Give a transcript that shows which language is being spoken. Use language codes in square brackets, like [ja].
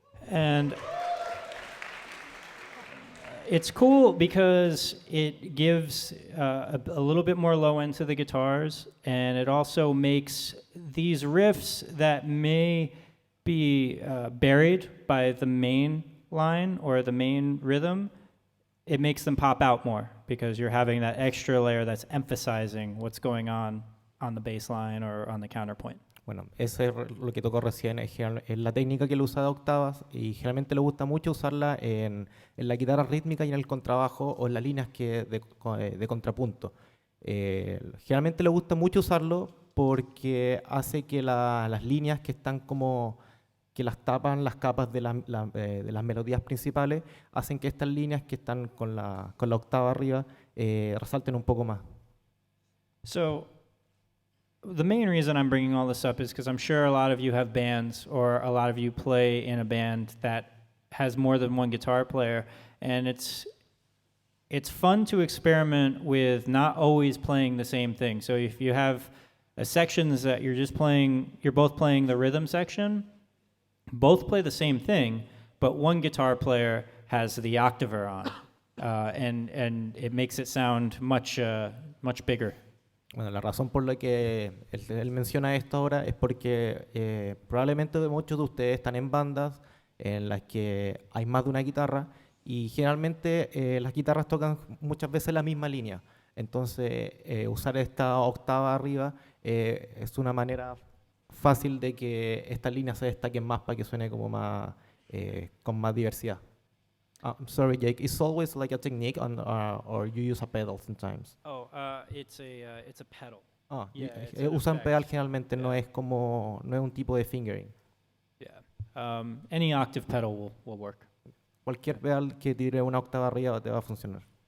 [en] And it's cool because it gives a little bit more low end to the guitars, and it also makes these riffs that may be buried by the main line or the main rhythm, it makes them pop out more because you're having that extra layer that's emphasizing what's going on the bass line or on the counterpoint. [es] Bueno, ese es lo que tocó recién, es la técnica que él usa de octavas y generalmente le gusta mucho usarla en la guitarra rítmica y en el contrabajo o en las líneas de contrapunto. Generalmente le gusta mucho usarlo porque hace que las líneas que están como que las tapan las capas de las melodías principales, hacen que estas líneas que están con la octava arriba resalten un poco más. [en] So, the main reason I'm bringing all this up is because I'm sure a lot of you have bands or a lot of you play in a band that has more than one guitar player, and it's fun to experiment with not always playing the same thing. So if you have sections that you're both playing the rhythm section, both play the same thing, but one guitar player has the octaver on, and it makes it sound much bigger. [es] Bueno, la razón por la que él menciona esto ahora es porque probablemente muchos de ustedes están en bandas en las que hay más de una guitarra y generalmente las guitarras tocan muchas veces la misma línea. Entonces, usar esta octava arriba es una manera fácil de que estas líneas se destaquen más para que suene como más con más diversidad. [en] I'm sorry, Jake. It's always like a technique, or you use a pedal sometimes. Oh, it's a pedal. Yeah, it's an [es] usan [en] effect. [es] pedal generalmente, no es un tipo de fingering. [en] Yeah. Any octave pedal will work. [es] Cualquier pedal que tire una octava arriba te va a funcionar.